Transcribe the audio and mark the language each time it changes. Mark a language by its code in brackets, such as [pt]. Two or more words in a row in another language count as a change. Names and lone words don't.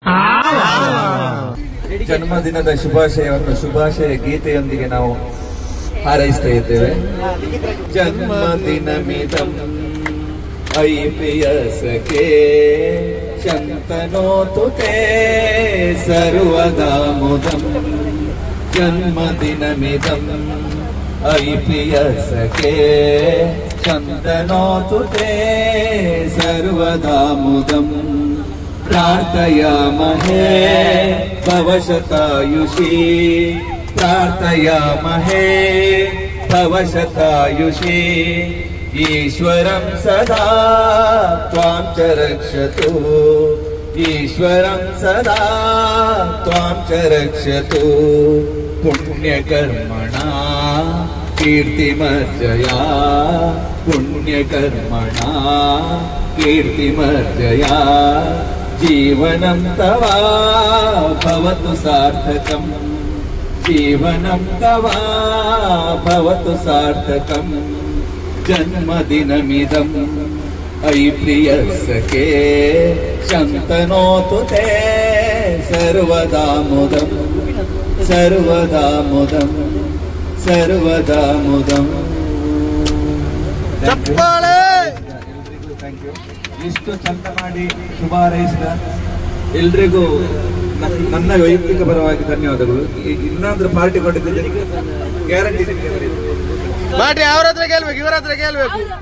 [kn] ಜನ್ಮದಿನದ ಶುಭಾಶಯ ಗೀತೆಯೊಂದಿಗೆ ನಾವು ಹಾರೈಸ್ತಾ ಇದ್ದೇವೆ. [sa] ಜನ್ಮದಿನಮಿದಂ ಐ ಪ್ರಿಯಸಖೇ ಶಂತನೋತು ತೇ ಸರ್ವದಾ ಮುದಂ. ಜನ್ಮದಿನಮಿದಂ ಐ ಪ್ರಿಯಸಖೇ ಶಂತನೋತು ತೇ ಸರ್ವದಾ ಮುದಂ. ಪ್ರಾರ್ಥಯಾಮಹೇ ಭವಶತಾಯುಷಿ ಪ್ರಾರ್ಥಯಾಮಹೇ ಭವಶತಾಯುಷಿ. ಈಶ್ವರಂ ಸದಾ ತ್ವಾಂ ಚ ರಕ್ಷತು ಈಶ್ವರಂ ಸದಾ ತ್ವಾಂ ಚ ರಕ್ಷತು. ಪುಣ್ಯಕರ್ಮಣ ಕೀರ್ತಿಮರ್ಜಯಾ ಪುಣ್ಯಕರ್ಮಣ ಕೀರ್ತಿಮರ್ಜಯಾ. ಜೀವನಂ ತವ ಭವತು ಸಾರ್ಥಕಂ ಜೀವನಂ ತವ ಭವತು ಸಾರ್ಥಕಂ. ಜನ್ಮದಿನಮಿದಂ ಐ ಪ್ರಿಯಸಖೇ ಶಂತನೋತು ತೇ ಸರ್ವದಾ ಮುದಂ ಸರ್ವದಾ ಮುದಂ ಸರ್ವದಾ ಮುದಂ. [kn] ಚಪ್ಪಾಳೆ. ಇಷ್ಟು ಚಂದ ಮಾಡಿ ಶುಭ ಹಾರೈಸಿದ ಎಲ್ರಿಗೂ ನನ್ನ ವೈಯಕ್ತಿಕ ಪರವಾಗಿ ಧನ್ಯವಾದಗಳು. ಇನ್ನಾದ್ರೂ ಪಾರ್ಟಿ ಕೊಟ್ಟಿದ್ದರೆ ಗ್ಯಾರಂಟಿ ಪಾರ್ಟಿ ಅವ್ರ ಹತ್ರ ಕೇಳ್ಬೇಕು, ಇವರ ಹತ್ರ ಕೇಳ್ಬೇಕು.